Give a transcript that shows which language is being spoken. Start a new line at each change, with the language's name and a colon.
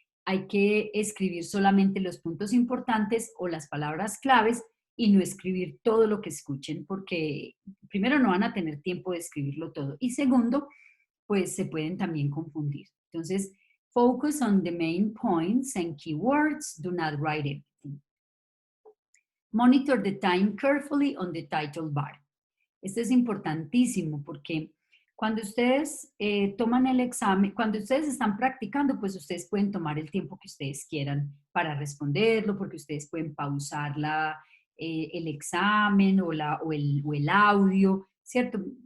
Spanish: Hay que escribir solamente los puntos importantes o las palabras claves y no escribir todo lo que escuchen, porque primero no van a tener tiempo de escribirlo todo y segundo, pues se pueden también confundir. Entonces,
English: focus on the main points and keywords. Do not write everything. Monitor the time carefully on the title bar.
Spanish: Esto es importantísimo porque cuando ustedes toman el examen, cuando ustedes están practicando, pues ustedes pueden tomar el tiempo que ustedes quieran para responderlo, porque ustedes pueden pausar el examen o el audio, ¿cierto?